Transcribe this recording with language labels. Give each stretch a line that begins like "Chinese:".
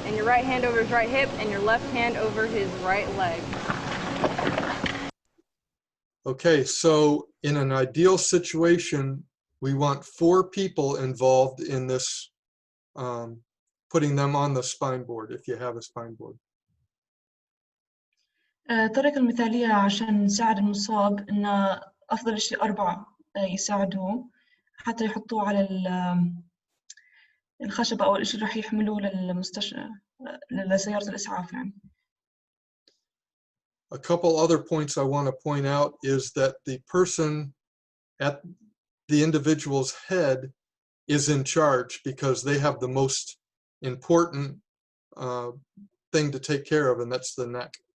English: And your right hand over his right hip and your left hand over his right leg. Okay, so in an ideal situation, we want 4 people involved in this, putting them on the spine board, if you have a spine board.
Arabic: الطريقة المثالية عشان نساعد المصاب إن أفضل شيء 4 يساعدوه حتى يحطوه على الخشبة أو الشيء اللي راح يحملوه للمستشفى لسيارة الإسعاف يعني.
English: A couple other points I want to point out is that the person at the individual's head is in charge because they have the most important thing to take care of, and that's the neck.